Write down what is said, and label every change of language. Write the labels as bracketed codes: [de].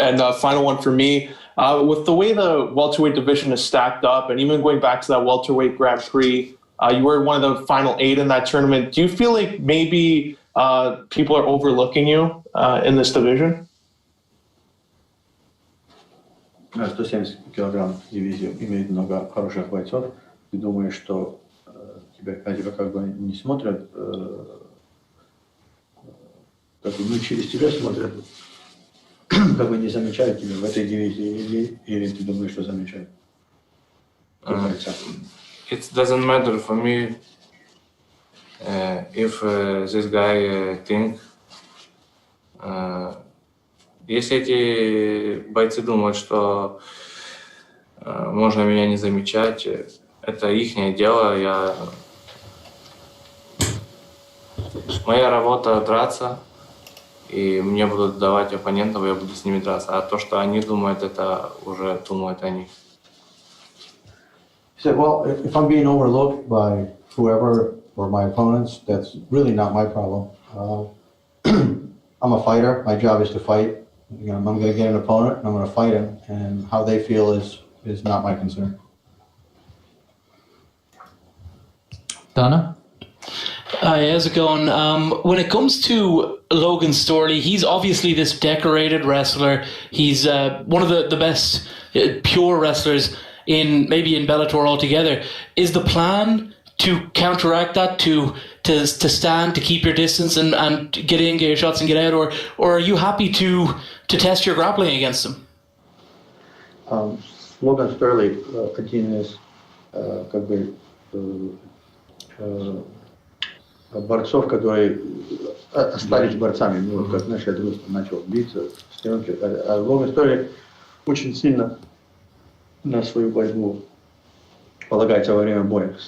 [en] And final one for me, with the way the welterweight division is stacked up, and even going back to that welterweight Grand Prix, you were one of the final 8 in that tournament. Do you feel like maybe people are overlooking you in this division? [ru] 170 килограмм дивизию имеет много хороших бойцов. Ты думаешь, что тебя как бы не смотрят, как бы, ну, через тебя смотрят, как бы не замечают тебя в этой дивизии, или ты думаешь, что замечают? [en] It doesn't matter for me if this guy think. [ru] Если эти бойцы думают, что можно меня не замечать, это ихнее дело. Моя работа драться, и мне будут давать оппонентов, я буду с ними драться. А то, что они думают, это уже думают они. [en] He said, well, if I'm being overlooked by whoever or my opponents, that's really not my problem. I'm a fighter. My job is to fight. You know, I'm going to get an opponent, and I'm going to fight him, and how they feel is not my concern. Donna? Hi, how's it going? When it comes to Logan Storley, he's obviously this decorated wrestler. He's one of the best pure wrestlers maybe in Bellator altogether. Is the plan to counteract that, to stand, to keep your distance and get in, get your shots and get out, or are you happy to test your grappling against him? [ru] Logan Storley один из как бы борцов, которые остались борцами. Ну, вот как наш начал биться, стенки. А Логан Столли очень сильно на свою борьбу полагается во время боя.